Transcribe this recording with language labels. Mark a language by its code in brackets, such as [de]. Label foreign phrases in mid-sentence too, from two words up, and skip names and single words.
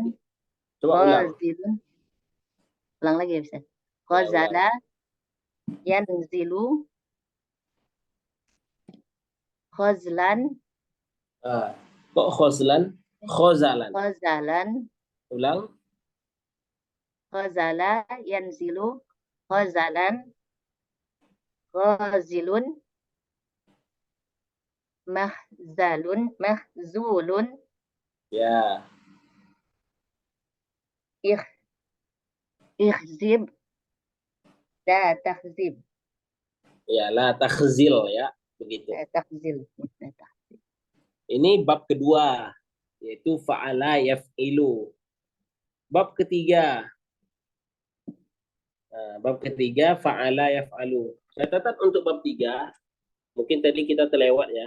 [id] Coba ulang. Khazilun. Ulang lagi ya, Ustaz. Ya, ulang. [ar] خزل ينزل. خزلا. Kok خزلا؟ خزلا. [id] Khazalan. Ulang. [ar] خزل ينزل. خزلا. خازل. [id] Mahzulun. Ya. Ikhzib. [ar] لا تخزب. [id] Ya, [ar] لا تخزل [id] ya. Begitu. [ar] لا تخزل. [id] Ini bab kedua, yaitu [ar] فعل يفعل. [id] Bab ketiga. Bab ketiga [ar] فعل يفعل. [id] Catatan untuk bab 3, mungkin tadi kita terlewat ya.